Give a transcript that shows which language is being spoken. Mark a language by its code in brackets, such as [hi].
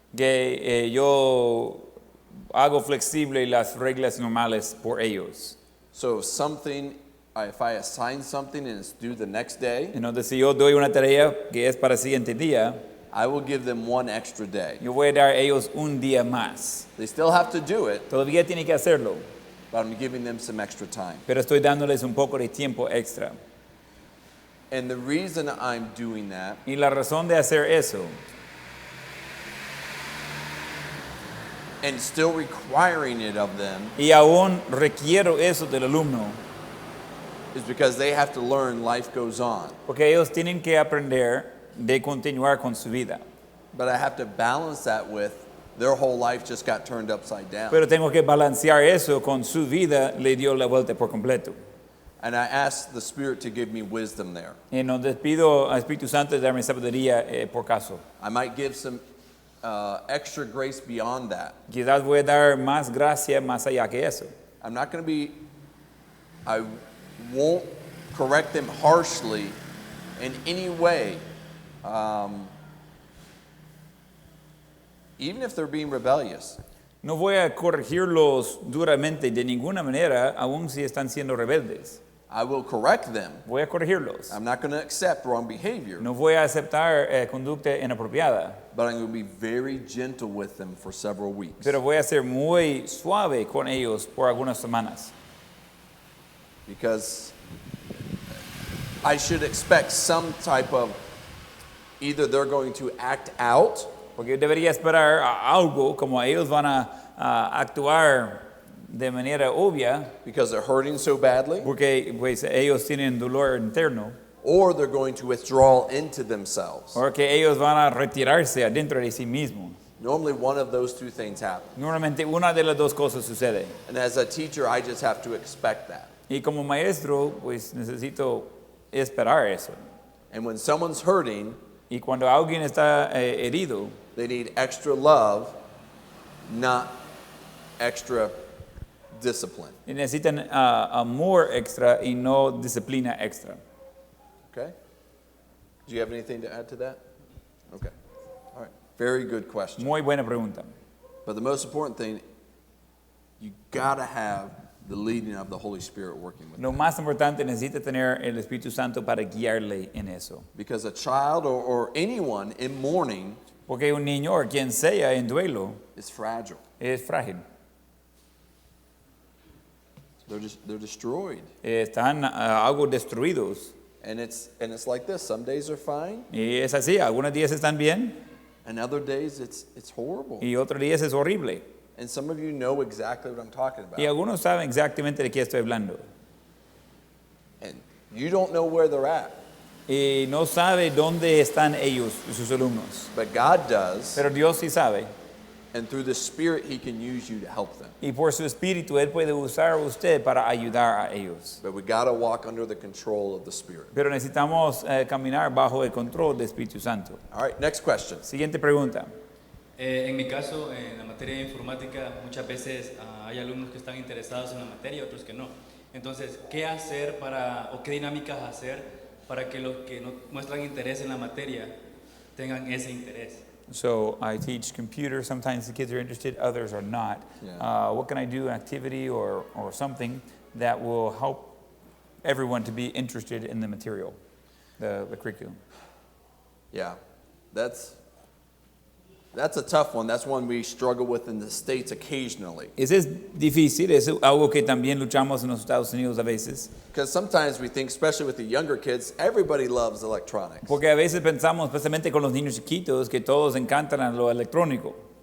[es] que yo hago flexible las reglas normales por ellos. [en] So if I assign something and it's due the next day, [es] Entonces, si yo doy una tarea que es para el siguiente día, [en] I will give them 1 extra day. [es] yo voy a dar a ellos un día más. [en] They still have to do it, [es] Todavía tienen que hacerlo, [en] but I'm giving them some extra time. [es] pero estoy dándoles un poco de tiempo extra. [en] And the reason I'm doing that [es] Y la razón de hacer eso, [en] and still requiring it of them [es] y aún requiero eso del alumno, [en] is because they have to learn life goes on. [es] porque ellos tienen que aprender de continuar con su vida. [en] But I have to balance that with their whole life just got turned upside down. [es] Pero tengo que balancear eso con su vida, le dio la vuelta por completo. [en] And I ask the Spirit to give me wisdom there. [es] Y nos pido al Espíritu Santo de darme sabiduría por caso. [en] I might give some extra grace beyond that. [es] Quizás voy a dar más gracia más allá que eso. [en] I'm not going to I won't correct them harshly in any way, even if they're being rebellious. [es] No voy a corregirlos duramente de ninguna manera, aun si están siendo rebeldes. [en] I will correct them. [es] Voy a corregirlos. [en] I'm not going to accept wrong behavior, [es] No voy a aceptar conducta inapropiada, [en] but I'm going to be very gentle with them for several weeks. [es] pero voy a ser muy suave con ellos por algunas semanas. [en] Because I should expect some type of, either they're going to act out [es] Porque yo debería esperar algo como ellos van a actuar de manera obvia, [en] because they're hurting so badly, [es] porque pues, ellos tienen dolor interno, [en] or they're going to withdraw into themselves. [es] o que ellos van a retirarse adentro de sí mismos. [en] Normally, one of those two things happen. [es] Normalmente una de las dos cosas sucede. [en] And as a teacher, I just have to expect that. [es] Y como maestro, pues necesito esperar eso. [en] And when someone's hurting, [es] Y cuando alguien está herido, [en] they need extra love, not extra discipline. [es] y necesitan amor extra y no disciplina extra. [en] Okay? Do you have anything to add to that? Okay. All right. Very good question. [es] Muy buena pregunta. [en] But the most important thing, you gotta have the leading of the Holy Spirit working with [es] Lo [en] you. [es] más importante, necesita tener el Espíritu Santo para guiarle en eso. [en] Because a child or anyone in mourning [es] Porque un niño o quien sea en duelo [en] is fragile. [es] es frágil. [en] They're destroyed. [es] Están algo destruidos. [en] And it's like this. Some days are fine, [es] Y es así, algunos días están bien [en] and other days it's horrible. [es] y otros días es horrible. [en] And some of you know exactly what I'm talking [es] Y [en] about. [es] algunos saben exactamente de qué estoy hablando. [en] And you don't know where they're at, [es] Y no sabe dónde están ellos, sus alumnos. [en] but God does. [es] Pero Dios sí sabe. [en] And through the Spirit, He can use you to help them. [es] Y por su espíritu, Él puede usar a usted para ayudar a ellos. [en] But we got to walk under the control of the Spirit. [es] Pero necesitamos caminar bajo el control del Espíritu Santo. [en] All right, next question. [es] Siguiente pregunta. En mi caso, en la materia de informática, muchas veces hay alumnos que están interesados en la materia y otros que no. Entonces, ¿qué hacer o qué dinámicas hacer para que los que no muestran interés en la materia tengan ese interés? [en] So I teach computer. Sometimes the kids are interested, others are not. Yeah. What can I do, activity or something that will help everyone to be interested in the material, the curriculum? Yeah, that's a tough one. That's one we struggle with in the States occasionally. [es] Ese es difícil, es algo que también luchamos en los Estados Unidos a veces. [en] Because sometimes we think, especially with the younger kids, everybody loves electronics. [es] Porque a veces pensamos, especialmente con los niños chiquitos, que todos encantan a lo electrónico.